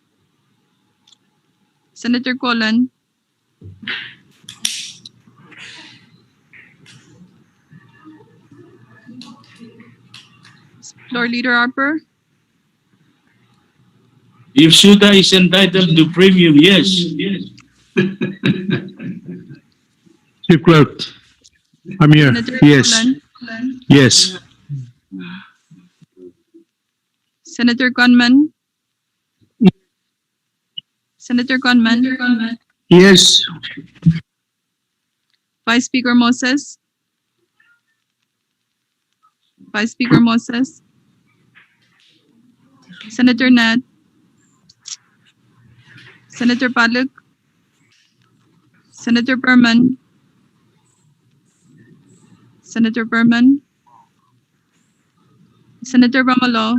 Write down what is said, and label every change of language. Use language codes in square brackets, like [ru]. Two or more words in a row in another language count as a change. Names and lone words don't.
[en] Senator Colon, Floor Leader Harper, If Suda is entitled to premium, yes. Chief Clerk, I'm here. Senator Yes. Colon, Yes. Senator Conman, Senator Conman, Yes. Vice Speaker Moses, Vice Speaker Moses, Senator Nat, Senator Paluk, Senator Berman, Senator Berman, Senator Bamalo,